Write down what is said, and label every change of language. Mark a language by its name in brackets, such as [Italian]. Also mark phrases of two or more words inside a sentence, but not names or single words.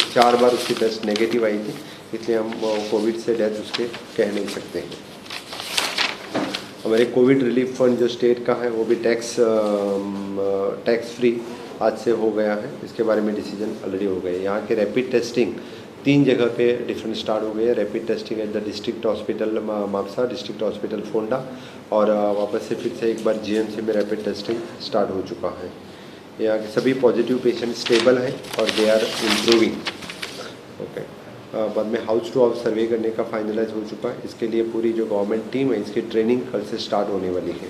[Hindi] 4 बार उसकी टेस्ट नेगेटिव आई थी, इसलिए हम कोविड से डेथ उसके कह नहीं सकते हैं। हमारे [English] कोविड रिलीफ फंड [Hindi] जो स्टेट का है वो भी [English] टैक्स फ्री [Hindi] आज से हो गया है। इसके बारे में [English] डिसीजन ऑलरेडी [Hindi] हो गए। यहाँ के [English] रैपिड टेस्टिंग [Hindi] 3 जगह पे डिफरेंट स्टार्ट हो गए हैं। [English] rapid testing at the district hospital Mapusa, district hospital Ponda, [Hindi] और वापस से फिर से एक बार GMC में [English] रैपिड टेस्टिंग स्टार्ट [Hindi] हो चुका है। यहाँ के सभी [English] पॉजिटिव पेशेंट स्टेबल [Hindi] हैं और [English] दे आर इम्प्रूविंग। [Hindi] ओके, बाद में [English] हाउस टू हाउस सर्वे [Hindi] करने का फाइनलाइज हो चुका है। इसके लिए पूरी जो [English] गवर्नमेंट टीम [Hindi] है इसकी ट्रेनिंग कल से स्टार्ट होने वाली है।